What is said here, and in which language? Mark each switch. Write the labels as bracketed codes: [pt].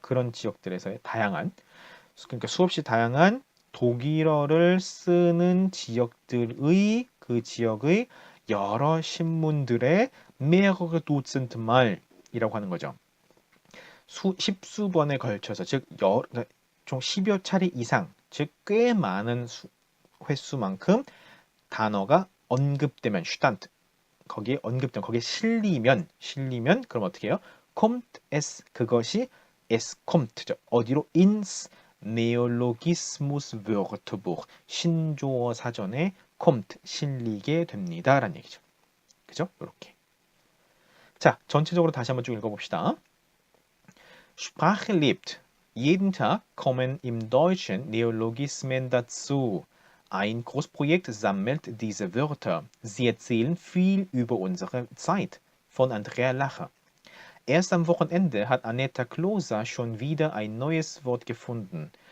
[ko] 그런 지역들에서의 다양한 그러니까 수없이 다양한 독일어를 쓰는 지역들의 그 지역의 여러 신문들의 mehrere Dutzend Mal 이라고 하는 거죠. 십수 번에 걸쳐서 그러니까 총 10여 차례 이상 즉 꽤 많은 횟수만큼 단어가 언급되면 슈탄트 거기에 언급되면 거기에 실리면 그럼 어떻게 해요? [de] kommt es 그것이 es kommt죠. [ko] 어디로? ins Neologismus Wörterbuch 신조어 사전에 kommt 실리게 됩니다라는 얘기죠. 그죠? 이렇게. 자, 전체적으로 다시 한번 쭉 읽어봅시다. [de] Sprache lebt. Jeden Tag kommen im Deutschen Neologismen dazu. Ein Großprojekt sammelt diese Wörter. Sie erzählen viel über unsere Zeit. Von Andrea Lacher. Erst am Wochenende hat Annetta Kloser schon wieder ein neues Wort gefunden.